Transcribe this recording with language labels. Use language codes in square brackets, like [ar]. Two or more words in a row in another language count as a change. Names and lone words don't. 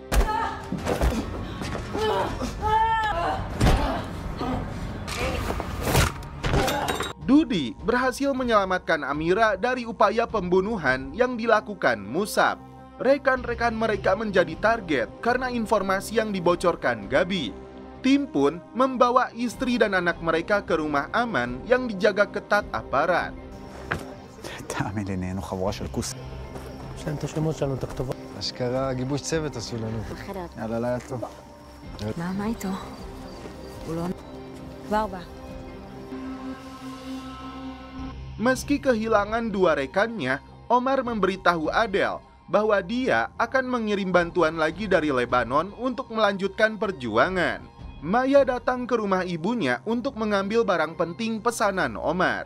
[id] Dudi berhasil menyelamatkan Amira dari upaya pembunuhan yang dilakukan Musab. Rekan-rekan mereka menjadi target karena informasi yang dibocorkan Gabi. Tim pun membawa istri dan anak mereka ke rumah aman yang dijaga ketat aparat. [he] תאמין לי, נהיינו חבורה של כוס. יש להם את השמות שלנו, את הכתובות. אשכרה גיבוש צוות עשו לנו. יאללה, לילה טוב. מה איתו? הוא לא... כבר בא. [id] Meski kehilangan dua rekannya, Omar memberitahu Adel bahwa dia akan mengirim bantuan lagi dari Lebanon untuk melanjutkan perjuangan. Maya datang ke rumah ibunya untuk mengambil barang penting pesanan Omar.